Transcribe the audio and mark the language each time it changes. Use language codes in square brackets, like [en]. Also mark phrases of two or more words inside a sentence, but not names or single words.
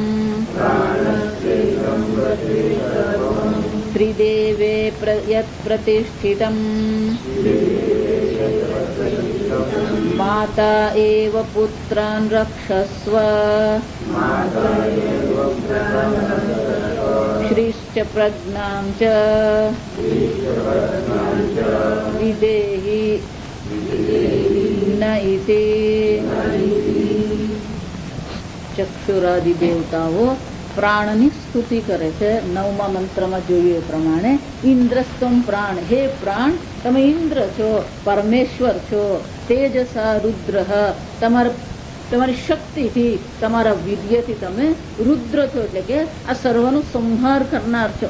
[sa] त्रिदेवे यत् प्रतिष्ठितं माता एव पुत्रान् रक्षस्व श्रीश्च प्रज्ञां च विदेहि न इति [gu] ચક્ષુરાદિ દેવતાઓ પ્રાણની સ્તુતિ કરે છે. 9મા મંત્રમાં જોઈએ એ પ્રમાણે [sa] ઇન્દ્રસ્તમ પ્રાણ, [gu] હે પ્રાણ તમે ઇન્દ્ર છો, પરમેશ્વર છો, [sa] તેજસા રુદ્ર [gu] તમારી શક્તિથી તમારા વીર્યથી તમે રુદ્ર છો, એટલે કે આ સર્વનો સંહાર કરનાર છો.